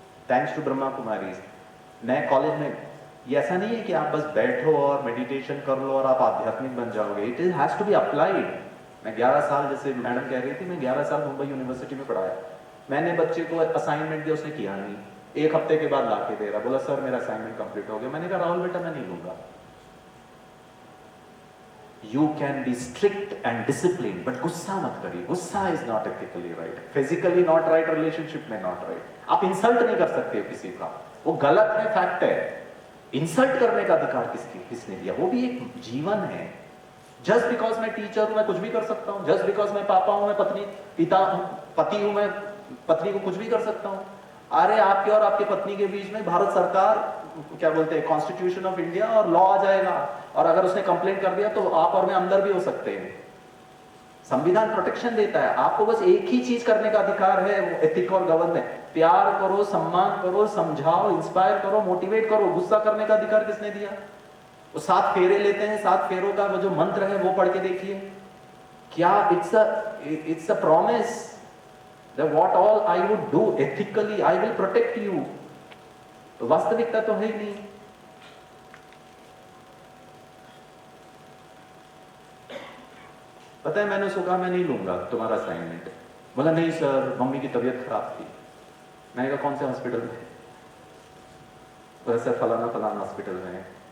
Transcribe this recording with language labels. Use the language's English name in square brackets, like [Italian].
[Hindi] Thanks to Brahma Kumari, नए college में ये ऐसा नहीं है कि आप बस बैठो और मेडिटेशन कर लो और आप आध्यात्मिक बन जाओगे। [English] It is has to be applied. [Hindi] मैं 11 साल, जैसे मैडम कह रही थी, मैं 11 साल मुंबई यूनिवर्सिटी में पढ़ाया। मैंने बच्चे को असाइनमेंट दिया, उसने किया नहीं, एक हफ्ते के बाद लाके दे रहा, बोला सर मेरा असाइनमेंट कंप्लीट हो गया। मैंने कहा राहुल बेटा मैं नहीं लूंगा। [English] You can be strict and disciplined, but [Hindi] गुस्सा मत करिए। [English] गुस्सा is not ethically right, physically not right, relationship में not right। [Hindi] आप इंसल्ट नहीं कर सकते किसी का, वो गलत है, फैक्ट है। इंसल्ट करने का अधिकार किसने दिया? वो भी एक जीवन है। जस्ट बिकॉज मैं टीचर हूं मैं कुछ भी कर सकता हूं, जस्ट बिकॉज मैं पापा हूं, मैं पति हूं, मैं पत्नी को कुछ भी कर सकता हूं। अरे आपके और आपके पत्नी के बीच में भारत सरकार क्या बोलते हैं, कॉन्स्टिट्यूशन ऑफ इंडिया और लॉ आ जाएगा, और अगर उसने कंप्लेंट कर दिया तो आप और मैं अंदर भी हो सकते हैं। संविधान प्रोटेक्शन देता है आपको, बस एक ही चीज करने का अधिकार है, वो एथिक और गवर्नेंस। प्यार करो, सम्मान करो, समझाओ, इंस्पायर करो, मोटिवेट करो। गुस्सा करने का अधिकार किसने दिया? वो 7 फेरे लेते हैं, 7 फेरों का वो जो मंत्र है वो पढ़ के देखिए। क्या [English] It's a promise that what all I would do ethically, I will protect you। [Hindi] तो वास्तविकता तो है ही नहीं। पता है मैंने उसको कहा मैं नहीं लूंगा तुम्हारा असाइनमेंट। बोला नहीं सर मम्मी की तबीयत खराब थी। मैंने कहा कौन से हॉस्पिटल में? बोला सर फलाना फलाना हॉस्पिटल में।